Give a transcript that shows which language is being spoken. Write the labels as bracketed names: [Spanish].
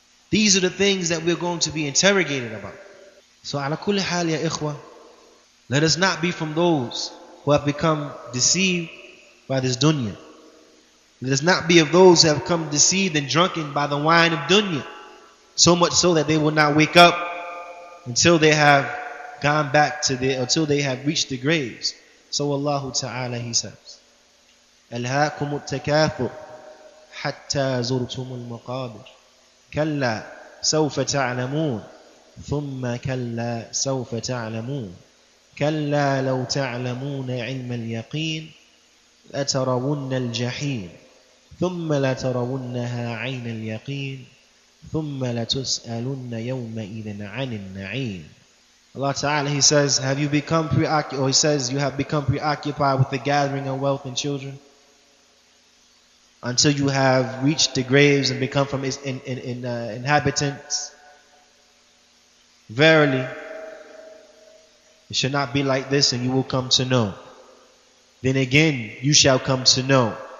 [English] These are the things that we're going to be interrogated about. So [Arabic] ala kulli hal ya ikhwa, [English] let us not be from those who have become deceived by this dunya. Let us not be of those who have become deceived and drunken by the wine of dunya. So much so that they will not wake up until they have gone back to until they have reached the graves. So Allah Ta'ala, he says, [Arabic] أَلْهَاكُمُ التَّكَاثُرُ حَتَّى زُرْتُمُ الْمَقَابِرِ كَلَّا سَوْفَ تَعْلَمُونَ ثُمَّ كَلَّا سَوْفَ تَعْلَمُونَ كَلَّا لَوْ تَعْلَمُونَ عِلْمَ الْيَقِينِ لَتَرَوُنَّ الْجَحِيمَ ثُمَّ لَتَرَوُنَّهَا عَيْنَ الْيَقِينِ ثُمَّ لَتُسْأَلُنَّ يَوْمَئِذٍ عَنِ النَّعِيمِ. [English] Allah Ta'ala, he says, have you become preoccupied, or he says, you have become preoccupied with the gathering of wealth and children until you have reached the graves and become from its inhabitants? Verily, it should not be like this, and you will come to know. Then again, you shall come to know.